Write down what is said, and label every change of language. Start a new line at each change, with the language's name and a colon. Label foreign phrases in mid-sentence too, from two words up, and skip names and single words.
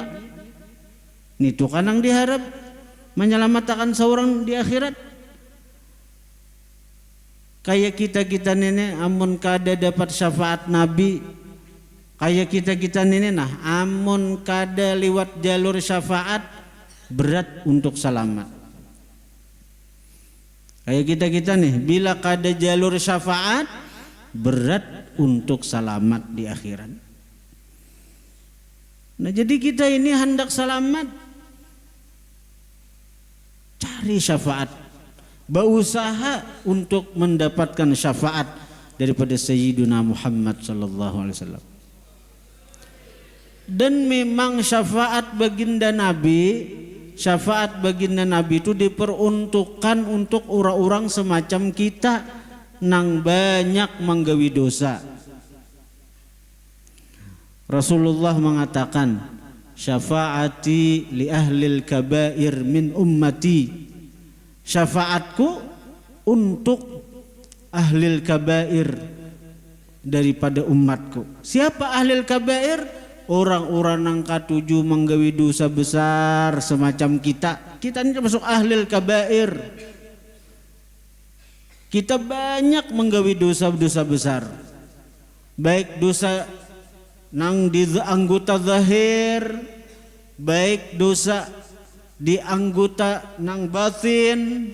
Indonesian: Nito kan nang diharap menyelamatkan seorang di akhirat. Kayak kita nenek
Banjar: amun kada
Indonesian: dapat syafaat Nabi, kayak kita nenek nah
Banjar: amun kada
Indonesian: liwat jalur syafaat, berat untuk selamat. Kayak kita nih, bila kada jalur syafaat, berat untuk selamat di akhirat. Nah jadi kita ini hendak selamat, cari syafaat, berusaha untuk mendapatkan syafaat daripada Sayyidina Muhammad
Arabic: sallallahu alaihi wasallam.
Indonesian: Dan memang syafaat baginda Nabi, syafaat baginda Nabi itu diperuntukkan untuk orang-orang semacam kita nang banyak menggawi dosa. Rasulullah mengatakan,
Arabic: syafaati li ahlil kabair min ummati.
Indonesian: Syafaatku untuk
Arabic: ahlil kabair
Indonesian: daripada umatku. Siapa
Arabic: ahlil kabair?
Indonesian: Orang-orang yang
Banjar: katuju menggawi
Indonesian: dosa besar semacam kita. Kita ini termasuk
Arabic: ahlil kabair.
Indonesian: Kita banyak menggawi dosa-dosa besar. Baik dosa nang di anggota zahir, baik dosa di anggota nang batin.